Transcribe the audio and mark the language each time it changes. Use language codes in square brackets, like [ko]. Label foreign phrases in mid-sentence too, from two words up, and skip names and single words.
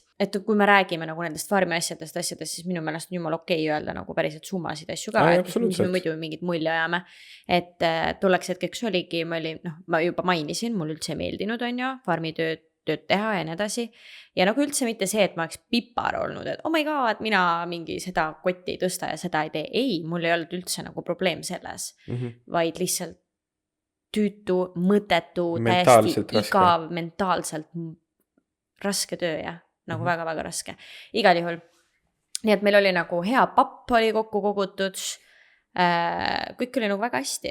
[et] Et kui me räägime nagu nendest farmi asjadest, siis minu meelest on jumal okei öelda nagu päriselt summasid asju ka, et mis me muidu mingit mulje ajame. Et tolleks hetkeks oligi, ma juba mainisin, mul üldse ei meeldinud on ju, farmi tööd teha ja nii edasi. Ja nagu üldse mitte see, et ma oleks pipar olnud, et [en] oh my god, [et] mina mingi seda kotti ei tõsta ja seda ei tee. Ei, mul ei olnud üldse nagu probleem selles, vaid lihtsalt tüütu, mõttetu, täiesti igav, mentaalselt raske töö ja nagu väga-väga raske. Igal juhul. Nii et meil oli nagu hea papp oli kokku kogutud, kõik oli nagu väga hästi.